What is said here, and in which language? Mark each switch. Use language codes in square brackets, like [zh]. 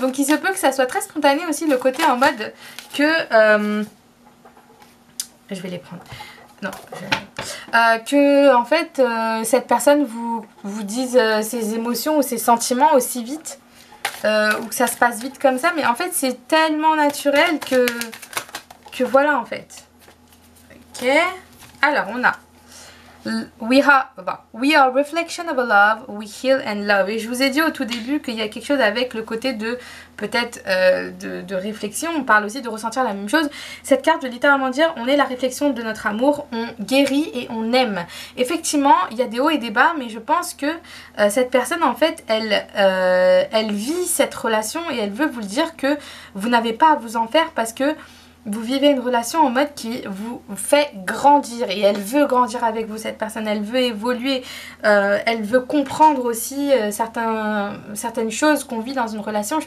[fr] Donc il se peut que ça soit très spontané aussi le côté en mode que... je vais les prendre. Non, que en fait cette personne vous dise ses émotions ou ses sentiments aussi vite ou que ça se passe vite comme ça, mais en fait c'est tellement naturel que voilà en fait. Ok, alors on a [en] we are reflection of a love, we heal and love. [fr] Et je vous ai dit au tout début qu'il y a quelque chose avec le côté de peut-être de réflexion. On parle aussi de ressentir la même chose. Cette carte veut littéralement dire on est la réflexion de notre amour, on guérit et on aime. Effectivement, il y a des hauts et des bas, mais je pense que cette personne en fait, elle vit cette relation et elle veut vous le dire que vous n'avez pas à vous en faire parce que vous vivez une relation en mode qui vous fait grandir et elle veut grandir avec vous, cette personne, elle veut évoluer, elle veut comprendre aussi certaines choses qu'on vit dans une relation.